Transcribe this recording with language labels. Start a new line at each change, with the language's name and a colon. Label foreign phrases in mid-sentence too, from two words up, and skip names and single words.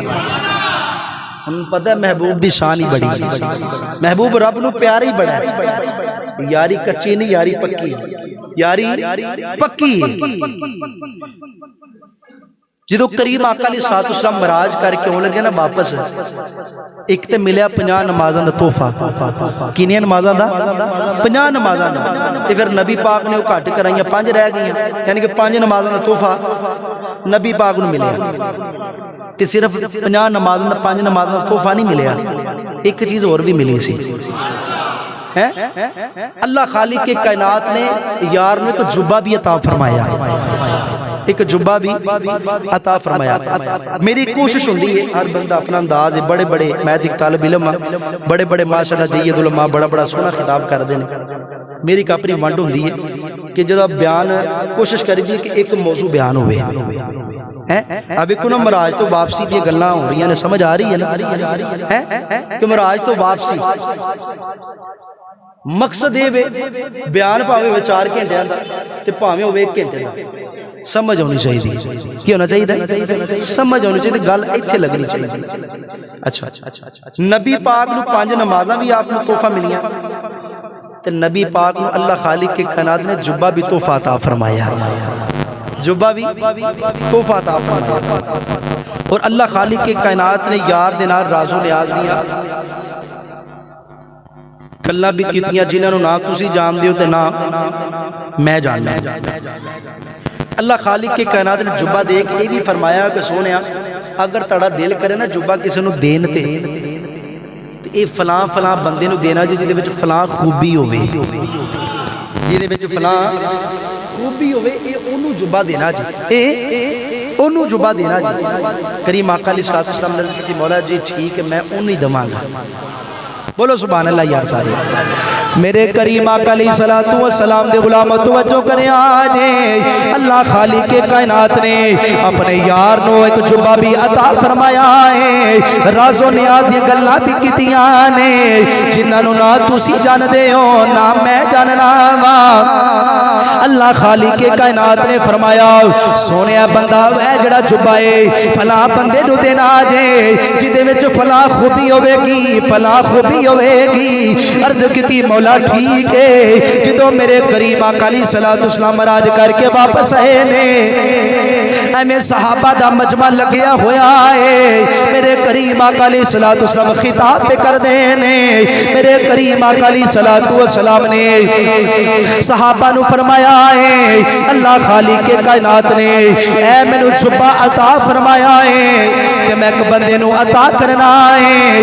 Punjabi: ہم پتہ ہے محبوب دی شان ہی بڑی ہے، محبوب رب نو پیار ہی بڑا ہے، یاری کچی نہیں یاری پکی، یاری پکی۔ جدو کریم آقا علیہ الصلوۃ والسلام مراج کر کے آن لگے نا واپس، ایک تے ملیا 50 نمازاں دا تحفہ، کینیاں نمازاں دا 50 نمازاں دا، تے پھر نبی پاک نے وہ گھٹ کرائیاں 5 رہ گئیاں، یعنی کہ 5 نمازاں دا تحفہ نبی پاک نو ملیا، تے صرف 50 نمازاں دا 5 نمازاں دا تحفہ نہیں ملیا، ایک چیز اور بھی ملی سی۔ اللہ خالق کے کائنات نے یار نے ایک جبہ بھی عطا فرمایا، ایک جبہ بھی عطا فرمایا۔ میری کوشش ہوندی ہے ہر بندہ اپنا انداز ہے، بڑے بڑے میں ایک طالب علم بڑے بڑے ماشاءاللہ جید علماء بڑا بڑا سونا خطاب کر دینے، میری ایک اپنی ونڈ ہوندی ہے کہ جب بیان کوشش کری دی کہ ایک موضوع بیان ہوئے۔ اب ایک مراج تو واپسی دی گلاں ہو رہی ہیں، سمجھ آ رہی ہے نا کہ مراج تو واپسی مقصد یہ بیان پاوے 4 گھنٹے تے پاوے ہوے 1 گھنٹے دا، سمجھ ہونی چاہیے کی ہونا چاہیے، سمجھ ہونی چاہیے، گل ایتھے لگنی چاہیے۔ اچھا نبی پاک نو 5 نمازاں بھی آپ نو تحفہ ملیاں تے نبی پاک نو اللہ خالق کے کائنات نے جبہ بھی تحفہ عطا فرمایا۔ جبہ بھی تحفہ عطا فرمایا۔ اور اللہ خالق کے کائنات نے یار دے نال راز و نیاز دیا گلاں بھی کیتیاں جنہاں نوں نہ تسی جان دیو تے نہ میں جاننا۔ اللہ خالق کے کائنات نے جبہ دے کے یہ بھی فرمایا کہ سونیا اگر تڑا دل کرے نا جبہ کسی نوں دین تے اے فلاں فلاں بندے نوں دینا جے وچ فلاں خوبی ہوے، جے وچ فلاں خوبی ہوے، اے اونوں جبہ دینا جی، اے اونوں جبہ دینا جی۔ کریم آقا علیہ السلام نے عرض کی مولا جی ٹھیک ہے میں اونوں ہی دواں گا۔ بولو سبحان اللہ یار سارے میرے کریم آقا علیہ السلام دے غلام توجہ کریں آجے اللہ خالق کے کائنات نے اپنے یار نو ایک جبہ بھی عطا فرمایا ہے، راز و نیاز دی گلاں بھی کیتیاں نے جنہاں نوں نہ تسی جان دے ہو نہ میں جاننا وا۔ اللہ خالق کے کائنات نے فرمایا سونیا بندہ اے جڑا جبہ ہے فلاں بندے نوں دینا جے جدے وچ فلاں خوبی ہوے گی فلاں خوبی ہوے گی۔ عرض کیتی مولا ٹھیک ہے، جدو میرے کریم آقا علیہ السلام راج کر کے واپس آئے نے ایمیں صحابہ دا مجمع لگیا ہویا ہے، میرے کریم آقا علیہ السلام خطاب پہ کر دینے، میرے کریم آقا علیہ السلام نے صحابہ نو فرمایا ہے اللہ خالق کے کائنات نے اے میں نو جبہ عطا فرمایا ہے کہ میں ایک بندے نو عطا کرنا ہے۔